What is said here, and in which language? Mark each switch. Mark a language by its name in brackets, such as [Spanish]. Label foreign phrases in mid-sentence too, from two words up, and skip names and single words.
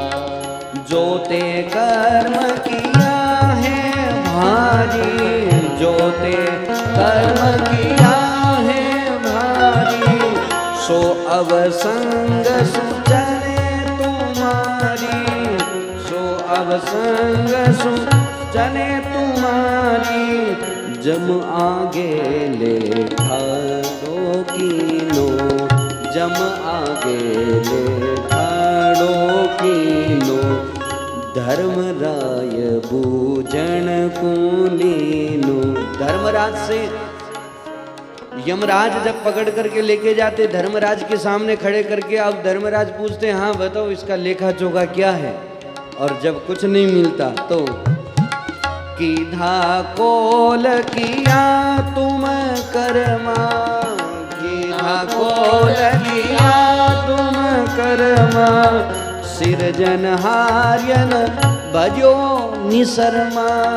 [Hindi] जो ते कर्म किया है भारी, जो ते कर्म किया है भारी, सो अवसंग सुचने तुम्हारी, सो अवसंग सुचने तुम्हारी, [Sindhi] जम आगे लेखा दो कीनो, जम आगे लेखा दो कीनो, धर्मराय बूझण कुलीनो। [Hindi] धर्मराज से यमराज जब पकड़ करके लेके जाते धर्मराज के सामने खड़े करके, अब धर्मराज पूछते हाँ बताओ इसका लेखा जोखा क्या है, और जब कुछ नहीं मिलता तो [Sindhi] कीधा कोल किया तुम कर्मा, कीधा कोल किया तुम कर्मा, सिरजनहार्यन भजो निशर्मा,